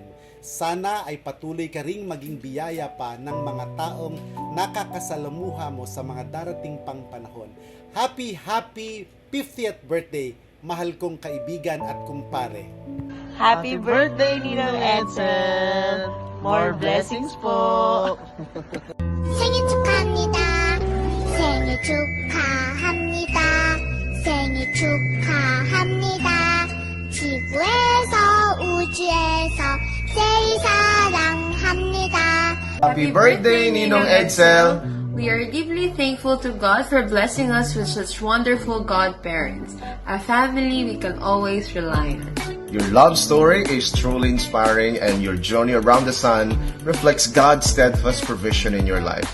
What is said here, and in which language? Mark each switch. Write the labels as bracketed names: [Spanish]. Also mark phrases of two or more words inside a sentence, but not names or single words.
[Filipino] Sana ay patuloy ka ring maging biyaya pa ng mga taong nakakasalamuha mo sa mga darating pang panahon. [English] Happy 50th birthday, [Filipino] mahal kong kaibigan at kumpare. [English] Happy birthday, Ninong Edsel! More blessings po! [Korean] 생일 축하합니다. 생일 축하합니다. 생일 축하합니다. 지구에서 우주에서 제일 사랑합니다. [English] Happy birthday, Ninong Edsel! We are deeply thankful to God for blessing us with such wonderful godparents, a family we can always rely on. Your love story is truly inspiring, and your journey around the sun reflects God's steadfast provision in your life.